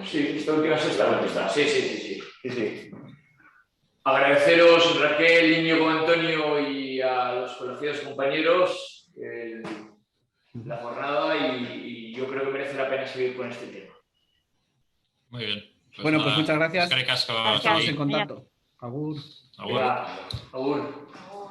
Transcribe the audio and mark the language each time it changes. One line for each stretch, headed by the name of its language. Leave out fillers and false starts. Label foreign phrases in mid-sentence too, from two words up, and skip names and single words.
Spanish: Sí, esta última es esta. Sí. Agradeceros, Raquel, Íñigo, Antonio y a los conocidos compañeros la jornada y yo creo que merece la pena seguir con este tema. Muy bien. Bueno, pues muchas gracias.
Basque: Eskerrik asko.
Spanish: Estamos en contacto.
Basque: Agur. Agur.